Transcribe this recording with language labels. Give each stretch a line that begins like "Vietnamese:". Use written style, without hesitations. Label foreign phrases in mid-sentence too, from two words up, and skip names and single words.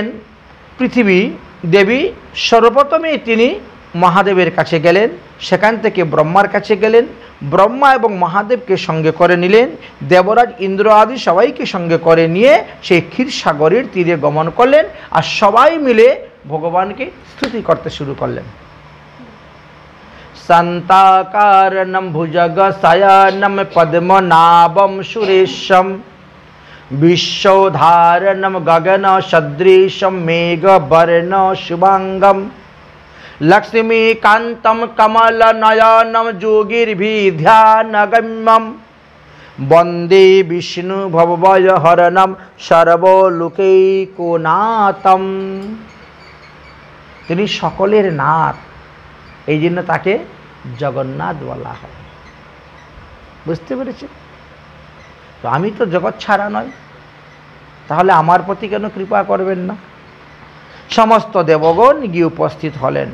Bangla: পৃথিবী দেবী সর্বপ্রথমে তিনি মহাদেবের কাছে গেলেন, সেখান থেকে ব্রহ্মার কাছে গেলেন। ব্রহ্মা এবং মহাদেবকে সঙ্গে করে নিলেন, দেবরাজ ইন্দ্র আদি সবাইকে সঙ্গে করে নিয়ে সেই ক্ষীরসাগরের তীরে গমন করলেন, আর সবাই মিলে ভগবানকে স্তুতি করতে শুরু করলেন।
Sanskrit: শান্তাকারণম ভুজগশয়নম পদ্মনাভম সুরেশম বিশ্বধারণম গগন সদৃশম মেঘবর্ণ শুভাঙ্গম লক্ষ্মীকান্তম কমলনয়নম যোগীর্ভিধ্যানগম্যম বন্দে বিষ্ণু ভবভয়হরণম সর্বলোকৈকনাথম।
Bangla: তিনি সকলের নাথ, এই জন্য তাকে জগন্নাথ বলা হয়। বুঝতে পেরেছি? তো আমি তো জগৎ ছাড়া নয়, তাহলে আমার প্রতি কেন কৃপা করবেন না? সমস্ত দেবগণ গিয়ে উপস্থিত হলেন।